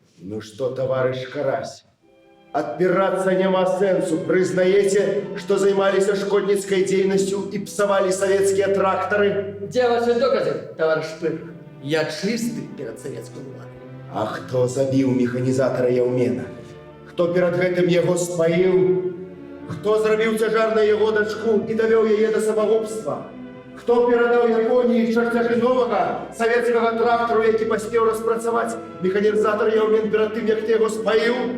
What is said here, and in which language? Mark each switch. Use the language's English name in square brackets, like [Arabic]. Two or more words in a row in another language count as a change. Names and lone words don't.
[Russian] Ну что, товарищ Карась, отпираться нема сенсу. Признаете, что занимались шкодницкой деятельностью и псовали советские тракторы? Где ваши доказы, товарищ Шпыр? Я чистый перед советской владой. [Belarusian] А хто забіў механізатара Яўмена? Хто перад гэтым яго спаіў? Хто зрабіў цяжарнай яго дачку і давёў яе да самагубства? Хто перадаў Японіі чарцяжы новага савецкага трактару, які паспеў распрацаваць механізатар Яўмен перад тым, як ты яго спаіў?